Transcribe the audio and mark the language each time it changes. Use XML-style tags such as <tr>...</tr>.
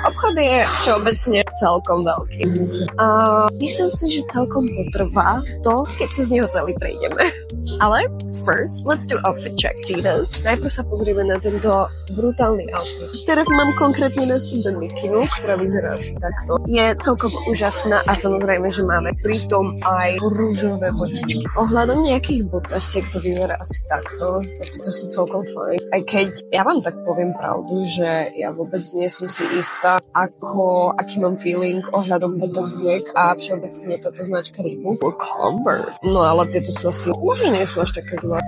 <sk>Obchod je všeobecne celkom veľký. A myslím si, že celkom potrvá to, keď sa z neho celý prejdeme.</sk> <en>Ale first, let's do outfit check. See this?</en> <sk>Najprv sa pozrieme na tento brutálny outfit. Teraz mám konkrétne na sebe mikinu, ktorá vyzerá asi takto. Je celkom úžasná a samozrejme, že máme pritom aj rúžové botičky. Ohľadom nejakých botasiek to vyzerá asi takto. Tieto sú celkom fajn. Aj keď ja vám tak poviem pravdu, že ja vôbec nie som si istá, aký mám feeling ohľadom botasiek a všeobecne táto značka Reebok Convert. No ale tieto sú asi možno nie sú až také zlé.</sk>